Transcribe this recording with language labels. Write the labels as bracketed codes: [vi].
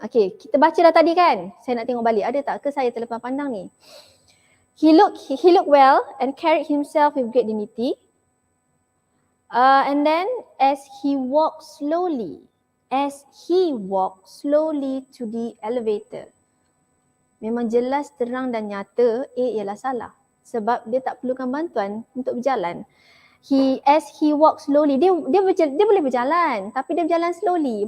[ms] Okay, kita baca dah tadi kan? Saya nak tengok balik. Ada tak ke saya terlepas pandang ni? [en] He looked well and carried himself with great dignity. And then as he walked slowly. as he walked slowly to the elevator. [ms] Memang jelas, terang dan nyata A ialah salah. Sebab dia tak perlukan bantuan untuk berjalan. [en] As he walked slowly, [ms] dia boleh berjalan tapi dia berjalan slowly.